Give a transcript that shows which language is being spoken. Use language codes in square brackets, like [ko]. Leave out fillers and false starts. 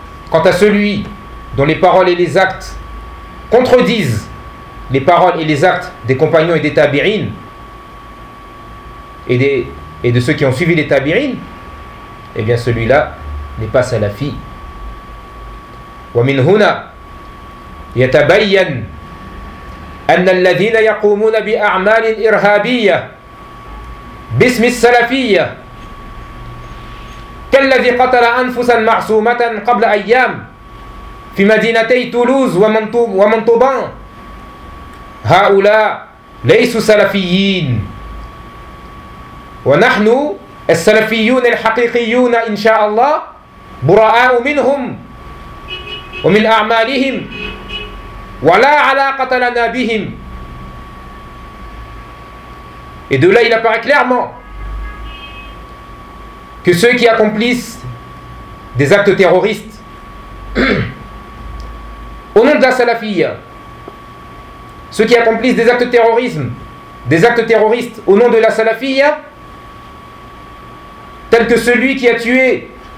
[fr] Quant à celui dont les paroles et les actes contredisent les paroles et les actes des compagnons et des tabirines et de ceux qui ont suivi les tabirines, eh bien, celui-là n'est pas salafi. [ar] ومن هنا يتبين أن الذين يقومون بأعمال إرهابية باسم السلفية كالذي قتل أنفسا معصومة قبل أيام في مدينتي تولوز ومنطوبان هؤلاء ليسوا سلفيين ونحن السلفيون الحقيقيون إن شاء الله براء منهم ومن أعمالهم ولا علاقة لنا بهم. [fr] Et de là il apparaît clairement que ceux qui accomplissent des actes terroristes au nom de la salafia, ceux qui accomplissent des actes terroristes au nom de la salafia, tels que celui qui a tué